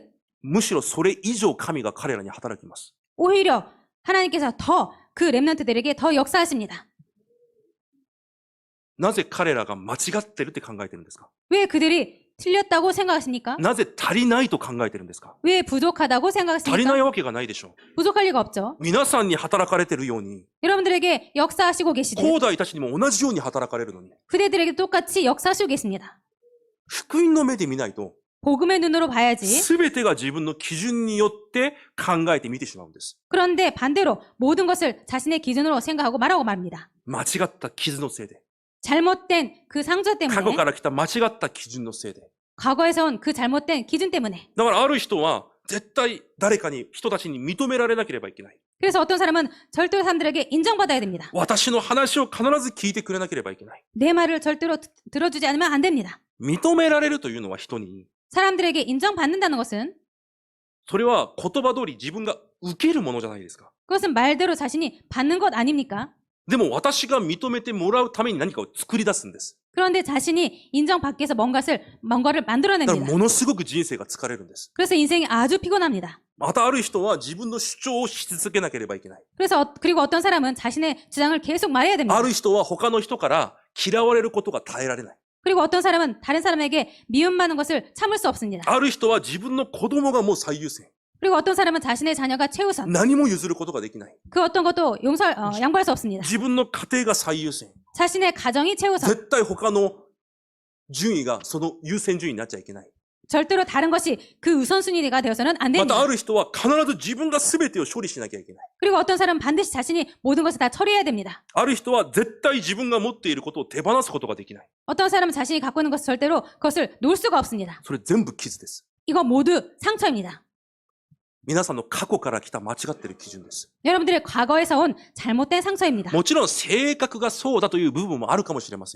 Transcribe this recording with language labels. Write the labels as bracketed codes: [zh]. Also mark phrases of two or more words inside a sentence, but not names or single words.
[ja] むしろそれ以上神が彼らに働きます。 [ko] 오히려 하나님께서 더 그 렘넌트들에게 더 역사하십니다. [ja] なぜ彼らが間違ってるって考えてるんですか？ [ko] 왜 그들이 틀렸다고 생각하십니까? [ja] なぜ足りないと考えてるんですか？ [ko] 왜 부족하다고 [ja] 足りない [ko] 생각하십니까? [ja] わけがないでしょう。 [ko] 부족할 리가 없죠. [ja] 皆さんに働かれてるように、 [ko] 여러분들에게 역사하시고 계시듯 [ja] 兄弟たちにも同じように働かれるのに、 [ko] 그대들에게 똑같이 역사하시고 계십니다. [ja] 福音の目で見ないと、 [ko] 복음의 눈으로 봐야지. [ja] すべてが自分の基準によって考えて見てしまうんです。 [ko] 그런데 반대로 모든 것을 자신의 기준으로 생각하고 말하고 말합니다. [ja] 間違った傷のせいで、 [ko] 잘못된 그 상처 [ja] 過去 [ko] 때문에, [ja] から来た間違った基準のせいで。 [ko] 과거에서 온 그 잘못된 기준 때문에. [ja] だからある人は絶対誰かに、人たちに認められなければいけない。 [ko] 그래서 어떤 사람은 절대로 사람들에게 인정받아야 됩니다. [ja] 私の話を必ず聞いてくれなければいけない。 [ko] 내 말을 절대로 들어주지 않으면 안 됩니다. [ja] 認められるというのは人に、 [ko] 사람들에게 인정받는다는 것은 [ja] それは言葉通り自分が受けるものじゃないですか。 [ko] 그것은 말대로 자신이 받는 것 아닙니까? [ja] でも私が認めてもらうために何かを作り出すんです。 [ko] 그런데 자신이 인정받기 위해서 뭔가를 [ja] だから [ko] 만들어냅니다. [ja] ものすごく人生が疲れるんです。 [ko] 그래서 인생이 아주 피곤합니다. [ja] またある人は自分の主張をし続けなければいけない。 [ko] 그리고 어떤 사람은 자신의 주장을 계속 말해야 됩니다. [ja] ある人は他の人から嫌われることが耐えられない。 [ko] 그리고 어떤 사람은 다른 사람에게 미움받는 것을 참을 수 없습니다. [ja] ある人は自分の子供がもう最優先。 [ko] 그리고 어떤 사람은 자신의 자녀가 최우선. [ja] 何も譲ることができない。 [ko] 그 어떤 것도 양보할 수 없습니다. [ja] 自分の家庭が最優先。 [ko] 자신의 가정이 최우선. [ja] 絶対他の順位がその優先順位になっちゃいけない。 [ko] 절대로 다른 것이 그 우선순위가 되어서는 안 [ja] また [ko] 됩니다. [ja] ある人は必ず自分が全てを処理しなきゃいけない。 [ko] 그리고 어떤 사람은 반드시 자신이 모든 것을 다 처리해야 됩니다. [ja] ある人は絶対自分が持っていることを手放すことができない。 [ko] 어떤 사람은 자신이 갖고 있는 것을 절대로 그것을 놓을 수가 없습니다. [ja] それ全部傷です。 [ko] 이거 모두 상처입니다. [ja] 皆さんの過去から来た間違っている基準です。 [ko] 여러분들의 과거에서 온 잘못된 상처입니다. [ja] もちろん性格がそうだという部分もあるかもしれません。